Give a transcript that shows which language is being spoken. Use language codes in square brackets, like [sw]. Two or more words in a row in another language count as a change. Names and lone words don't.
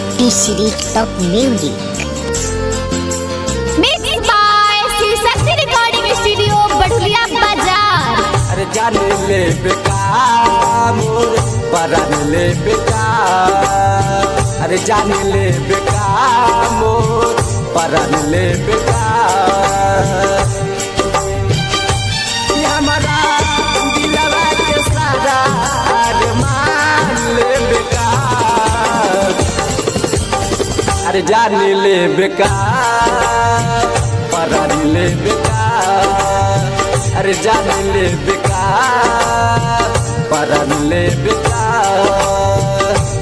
[en] TCD Top Music. Mixed by Shiv Shakti Recording Studio, Badhulia Bazaar. [bho] अरे जाने ले बेकार मोर परान ले बेकार, अरे जाने ले बेकार मोर परान ले बेकार। ये हमारा दिलवा के सारा अरमान ले बेकार, अरे जाने ले बेकार परान ले बेकार, अरे जान ले बेकार परान ले बेकार।